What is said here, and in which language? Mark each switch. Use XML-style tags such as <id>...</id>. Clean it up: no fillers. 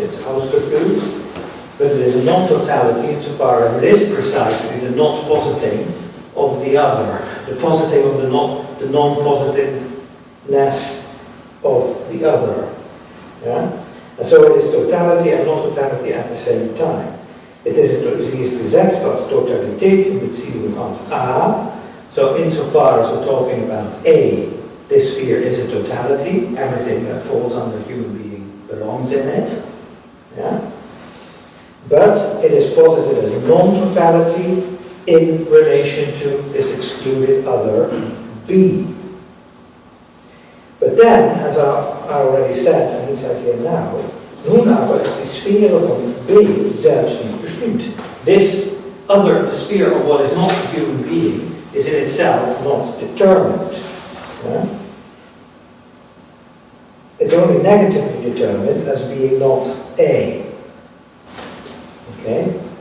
<en>It's ausgeführt. But it is a non-totality insofar as it is precisely the not positing of the other, the positing of the non-positiveness of the other. Yeah? And so it is totality and non-totality at the same time.</en> <de>Sie ist gesetzt als Totalität in Beziehung auf A.</de> <en>So insofar as we're talking about A, this sphere is a totality. Everything that falls under human being belongs in it. Yeah? But it is posited as non-totality in relation to this excluded other, B. But then, as I already said, and he says here now,</en> <de>nun aber ist die Sphäre von B selbst nicht bestimmt.</de> <en>This other, the sphere of what is not a human being, is in itself not determined. Yeah? It's only negatively determined as being not A. Okay?</en>